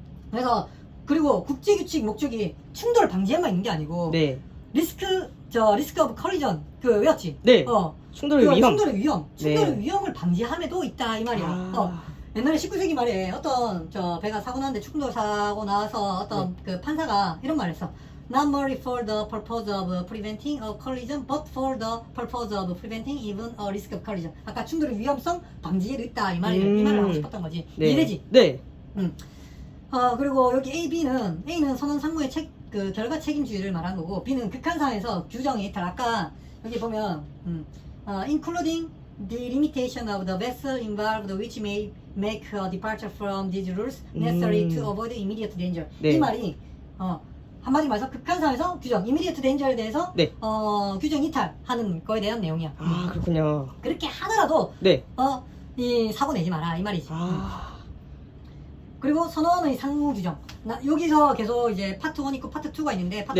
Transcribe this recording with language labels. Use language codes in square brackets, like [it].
[ko] 그래서 그리고 국제규칙 목적이 충돌 방지에만 있는 게 아니고 네. [en] 리스크 오브 컬리전 [ko] 외웠지? 네. 충돌의 위험. 충돌의 네. 위험을 방지함에도 있다 이 말이야. 옛날에 19세기 말에 어떤 저 배가 사고 났는데 충돌 사고 나서 어떤 그 판사가 이런 말을 했어. [en] Not merely for the purpose of preventing a collision, but for the purpose of preventing even a risk of collision. [ko] 아까 충돌의 위험성 방지에도 있다 이 말을 하고 싶었던 거지. 네. 이해되지? 네. 그리고 여기 A, A는 선언 상무의 그 결과 책임주의를 말한 거고, B는 극한상에서 규정에 있다. 아까 여기 보면 [en] including the limitation of the vessel involved which may make a departure from these rules necessary to avoid immediate danger. [ko] 네. 이 말이 한마디 말해서 극한상에서 규정, [en] immediate danger [ko] 에 대해서 네. 규정 이탈하는 거에 대한 내용이야. 아, 그렇군요. 그렇게 하더라도 네. 이 사고 내지 마라 이 말이지. 그리고 선언의 상무 규정. 여기서 계속 이제 파트 1 있고 파트 2가 있는데 파트